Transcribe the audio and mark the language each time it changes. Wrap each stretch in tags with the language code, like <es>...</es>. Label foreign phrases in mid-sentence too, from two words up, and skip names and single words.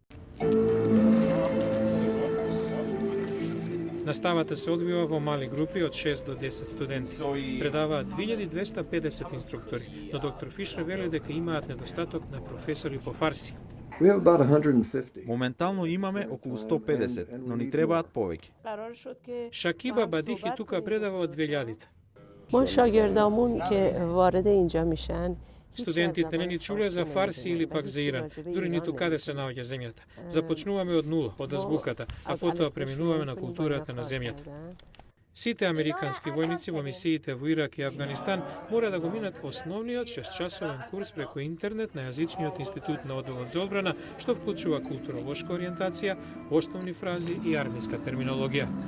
<mk>Наставата се одвива во мали групи од 6 до 10 студенти. Предаваат 2250 инструктори, но доктор Фишер вели дека имаат недостаток на професори по фарси. Моментално имаме околу 150, но ни требаат повеќе. Шакиба Бадихи тука предава од 2000-те.</mk> <fa>ما شاگردامون که وارد اینجا میشن</fa> <mk>Студентите не ни чуле за фарси или пак за Иран, дури ниту каде се наоѓа земјата. Започнуваме од нула, од азбуката, а потоа преминуваме на културата на земјата. Сите американски војници во мисиите во Ирак и Авганистан мора да го минат основниот 6-часовен курс преку интернет на јазичниот институт на одделот за одбрана, што вклучува културолошка ориентација, основни фрази и армиска терминологија.</mk>